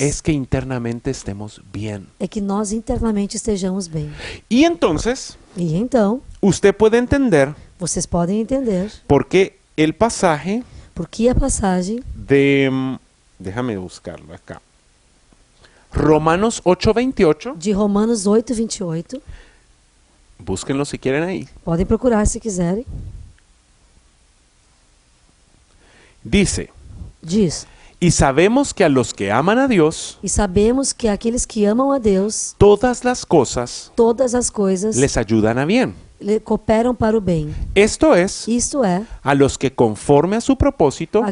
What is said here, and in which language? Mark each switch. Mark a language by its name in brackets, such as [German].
[Spanish] es que internamente estemos bien. [Portuguese] é que nós internamente estejamos bem. [Spanish] Y entonces [Portuguese] E então, [Spanish] usted puede entender [Portuguese] vocês podem entender [Spanish] por qué el pasaje [Portuguese] por que a passagem [Spanish] de, déjame buscarlo acá, Romanos 8:28, [Portuguese] de Romanos 8:28, [Spanish] búsquenlo si quieren ahí, [Portuguese] podem procurar se quiserem, [Spanish] dice, [Portuguese] diz: [Spanish] y sabemos que a los que aman a Dios, [Portuguese] e sabemos que aqueles que amam a Deus, [Spanish] todas las cosas [Portuguese] todas as coisas [Spanish] les ayudan a bien. [Portuguese] cooperam para o bem. [Spanish] Esto es, [Portuguese] Isto é, [Spanish] a los que conforme a su propósito